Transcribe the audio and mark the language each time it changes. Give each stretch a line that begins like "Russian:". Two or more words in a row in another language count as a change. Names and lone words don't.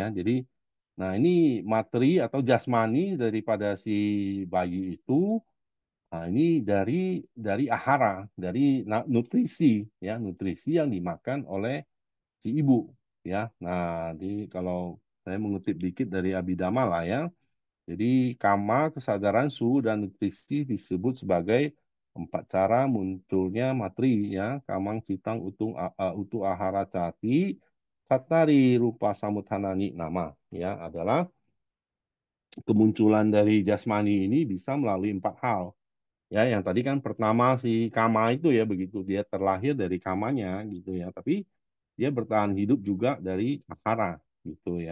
Indonesian: Jadi, nah ini materi atau jasmani daripada si bayi itu, nah ini dari ahara, dari nutrisi ya, nutrisi yang dimakan oleh si ibu ya. Nah, jadi kalau saya mengutip dikit dari Abhidhamma lah ya. Jadi kama, kesadaran, suhu, dan nutrisi disebut sebagai empat cara munculnya materi ya.
Pali: Kamang, citang, utu ahara cati, satari rupa samuthanani nama
Indonesian: ya adalah kemunculan dari jasmani ini bisa melalui empat hal. Ya, yang tadi kan pertama si kama itu ya begitu dia terlahir dari kamanya gitu ya. Tapi dia bertahan hidup juga dari akara gitu ya.